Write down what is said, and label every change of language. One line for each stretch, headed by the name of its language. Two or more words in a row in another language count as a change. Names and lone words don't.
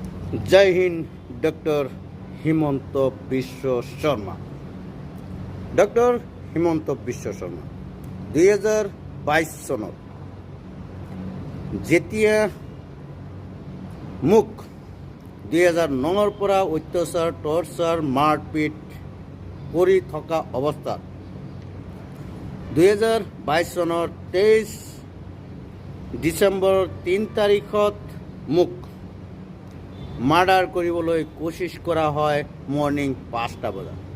Hindi: जय हिंद
Assamese: डॉक्टर हिमंत विश्व शर्मा डॉक्टर हिमंत विश्व शर्मा 2022 চনত যেতিয়া মোক 2009 পৰা অত্যাচাৰ টৰ্চাৰ মাৰপিট কৰি থকা অৱস্থাত 2022 চনৰ 23 ডিচেম্বৰৰ 3 তাৰিখত মোক মাৰ্ডাৰ কৰিবলৈ কোচিছ কৰা হয় মৰ্নিং 5টা বজাত।